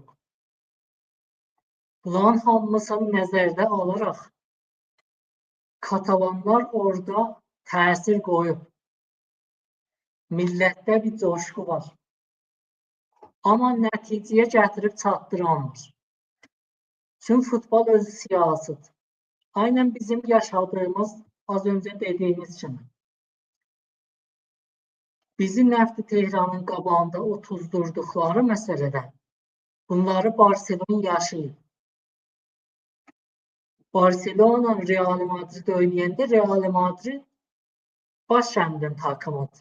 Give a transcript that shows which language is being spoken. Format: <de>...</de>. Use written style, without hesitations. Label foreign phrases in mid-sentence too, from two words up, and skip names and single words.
<az>Bunların hamısını nəzərdə alaraq Katalanlar orada təsir qoyub. Millətdə bir coşku var. Amma nəticəyə gətirib çatdıramır. Çünki futbol özü siyasıdır.</az> <tr>Aynen bizim yaşadığımız, az önce dediğimiz kimi.</tr> <az>Bizi Nəfti Tehranın qabağında otuzdurduqları məsələdə bunları Barcelona yaşayıb. Barcelona Real Madrid oynayanda Real Madrid baş kəndin takımıdır.</az>